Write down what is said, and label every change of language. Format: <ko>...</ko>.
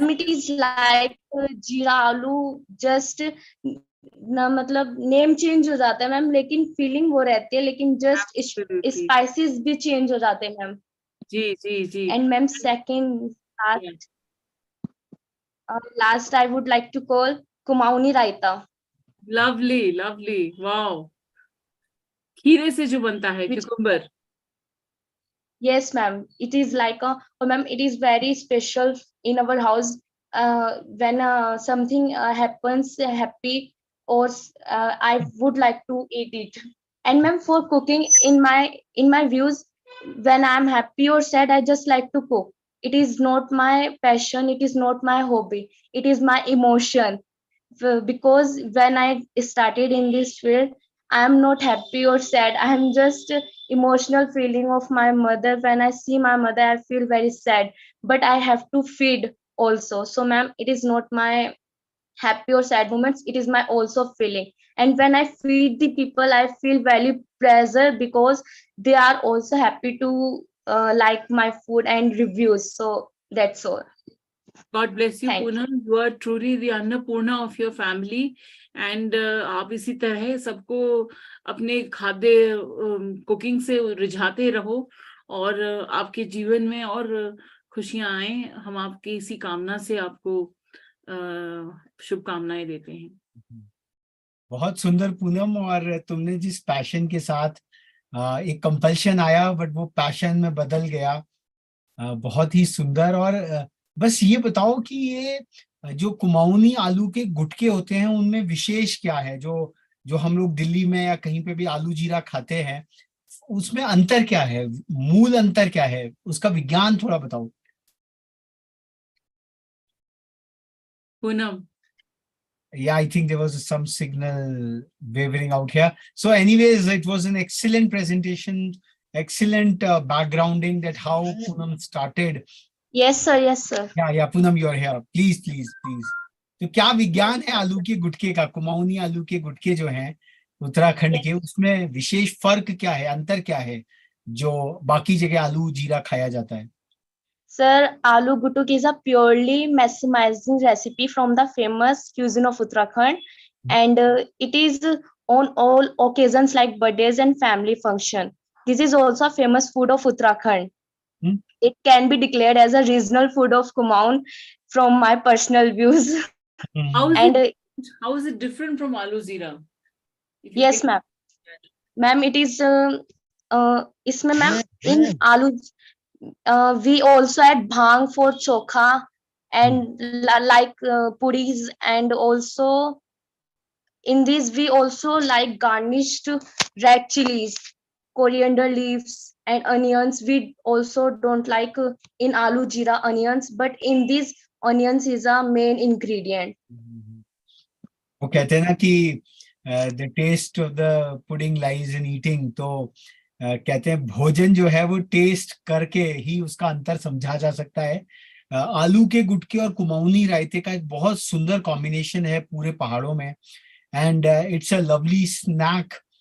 <en>Ma'am, it is like</en> <hi>जीरा आलू just ना मतलब नेम चेंज हो जाता है मैम, लेकिन फीलिंग वो रहती है, लेकिन जस्ट</hi> <en>Absolutely.</en> <hi>स्पाइसेस भी चेंज हो जाते हैं ma'am. Ji ji ji.</hi> <en>And ma'am, second last I would like to call kumauni raita. Lovely, lovely. Wow.</en> <hi>खीरे से जो बनता है, cucumber.</hi> <en>Yes, ma'am. It is like ma'am, it is very special in our house when something happens happy, or I would like to eat it. And ma'am, for cooking, in my views, when I'm happy or sad, I just like to cook. It is not my passion. It is not my hobby. It is my emotion. Because when I started in this field, I am not happy or sad. I am just emotional feeling of my mother. When I see my mother, I feel very sad. But I have to feed also. So, ma'am, it is not my happy or sad moments. It is my also feeling. And when I feed the people, I feel very pleasure, because they are also happy to like my food and reviews. So that's all. God bless you, Thank you. Poonam. You are truly the Annapurna of your family.</en> <hi>And आप इसी तरह सबको अपने खाद्य cooking से रिझाते रहो, और आपके जीवन में और खुशियां आए. हम आपकी इसी कामना से आपको शुभकामनाएं देते हैं. बहुत सुंदर पूनम. और तुमने जिस पैशन के साथ एक कंपल्शन आया, बट वो पैशन में बदल गया, बहुत ही सुंदर. और बस ये बताओ कि ये जो कुमाऊनी आलू के गुटके होते हैं, उनमें विशेष क्या है? जो हम लोग दिल्ली में या कहीं पे भी आलू जीरा खाते हैं, उसमें अंतर क्या है? मूल अंतर क्या है? उसका विज्ञान थोड़ा बताओ. Poonam.</hi> <en>Yeah, I think there was some signal wavering out here. So anyways, it was an excellent presentation, excellent backgrounding that how Poonam started. Yes, sir. Yes, sir. Yeah, Poonam, you are here. Please, please, please.</en> <hi>तो क्या विज्ञान है आलू के गुटके का, कुमाऊनी आलू के गुटके जो हैं उत्तराखंड के, उसमें विशेष फर्क क्या है, अंतर क्या है जो बाकी जगह आलू जीरा खाया जाता है?</hi> <en>Sir, aloo gutuk is a purely mesmerizing recipe from the famous cuisine of Uttarakhand, and it is on all occasions like birthdays and family function. This is also a famous food of Uttarakhand. Hmm. It can be declared as a regional food of Kumaon from my personal views. How is And it? How is it different from aloo zira? If you yes, can- ma'am. Ma'am, it is इसमें ma'am in aloo we also add bhang for chokha and like puris, and also in this we also like garnished red chilies, coriander leaves and onions. We also don't like in aloo jeera onions, but in this onions is a main ingredient.</en> <hi>वो कहते हैं ना कि</hi> <en>the taste of the pudding lies in eating.</en> <hi>तो कहते हैं भोजन जो है वो टेस्ट करके ही उसका अंतर समझा जा सकता है. आलू के गुटके और कुमाऊनी रायते का एक बहुत सुंदर कॉम्बिनेशन है पूरे पहाड़ों में,</hi> <en>and it's a lovely snack.</en>